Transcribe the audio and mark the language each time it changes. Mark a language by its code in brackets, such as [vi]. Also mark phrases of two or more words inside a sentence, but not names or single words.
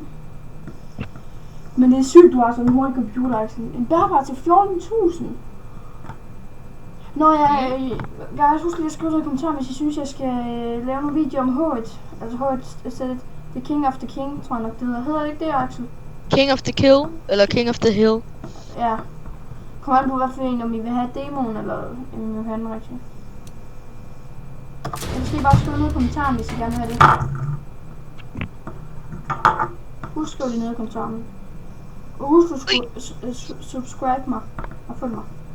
[da] Men det er sygt, du har sådan en hurtig computer, Axel. En bærbar til 14.000. Nå, jeg husker lige at skrive noget i kommentaren, hvis I synes, jeg skal lave nogle videoer om H1. Altså H1 The King of the King, tror jeg nok det hedder. Hedder det ikke det, Axel? King of the Kill, eller King of the Hill? Ja. Kom an på, hvad for en, om I vil have demoen, eller om I vil have den rigtige. Jeg skal bare skrive noget i kommentaren, hvis I gerne vil have det. Husk at skrive det ned i kommentaren. Og husk at subscribe mig og følg mig.